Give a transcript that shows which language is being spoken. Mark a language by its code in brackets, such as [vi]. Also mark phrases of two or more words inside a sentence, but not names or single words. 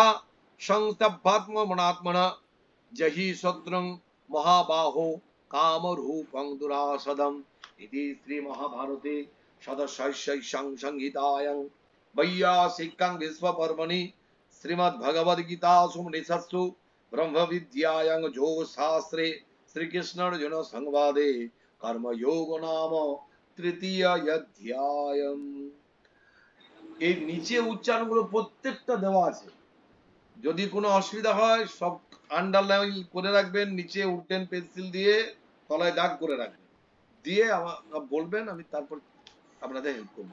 [sa] संस्तभ्यात्म मनात्मन जहि शत्रुं महाबाहो काम रूपं दुरासदम इति श्री महाभारते षोडशस्यां संहितायां वैयासिकं विश्वपर्वणि श्रीमद्भगवद्गीतासु उपनिषत्सु ब्रह्म विद्यायां योग शास्त्रे श्री कृष्ण अर्जुन संवादे कर्म योग नाम तृतीय अध्याय। [bn] এই নিচে উচ্চারণগুলো প্রত্যেকটা দেওয়া আছে, যদি কোনো অসুবিধা হয় সব আন্ডারলাইন করে রাখবেন, নিচে উঠবেন পেন্সিল দিয়ে তলায় দাগ করে রাখবেন, দিয়ে আমার বলবেন, আমি তারপর আপনাদের হেল্প করব।